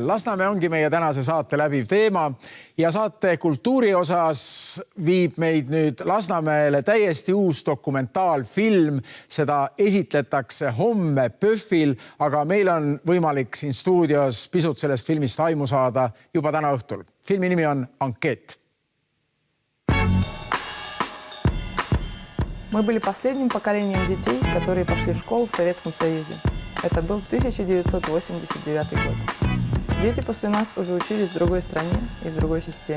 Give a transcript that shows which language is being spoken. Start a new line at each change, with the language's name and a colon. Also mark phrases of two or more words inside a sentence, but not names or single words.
Estonian: Lasnamäe ongi meie tänase saate läbiv teema ja saate kultuuri osas viib meid nüüd Lasnamäele täiesti uus dokumentaalfilm. Seda esitletakse homme PÖFFil, aga meil on võimalik siin stuudios pisut sellest filmist aimu saada juba täna õhtul. Filmi nimi on Анкет.
Russian: Мы были последним поколением детей, которые пошли в школу в Советском Союзе. Это был 1989 год. Дети после нас уже учились в другой стране и в другой системе.